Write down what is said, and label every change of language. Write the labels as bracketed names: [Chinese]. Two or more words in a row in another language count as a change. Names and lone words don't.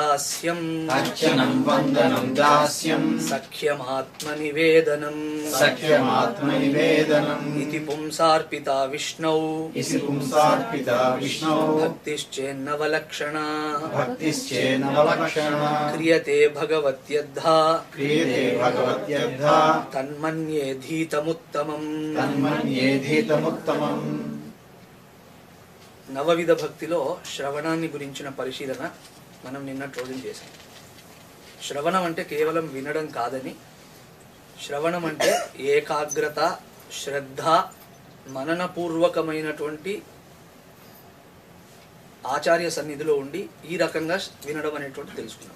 [Sanskrit] दास्यं सख्यमात्मनिवेदनम् इति पुंसार्पिता विष्णौ भक्तिश्चेन्नवलक्षणा क्रियते भगवत्यद्धा तन्मन्येधीतमुत्तमम्। [Telugu] నవవిధ భక్తిలో శ్రవణాన్ని గురించిన పరిశీలన మనం నిన్నటి రోజున చేసాం. శ్రవణం అంటే కేవలం వినడం కాదని, శ్రవణం అంటే ఏకాగ్రత, శ్రద్ధ, మననపూర్వకమైనటువంటి ఆచార్య సన్నిధిలో ఉండి ఈ రకంగా వినడం అనేటువంటి తెలుసుకున్నాం.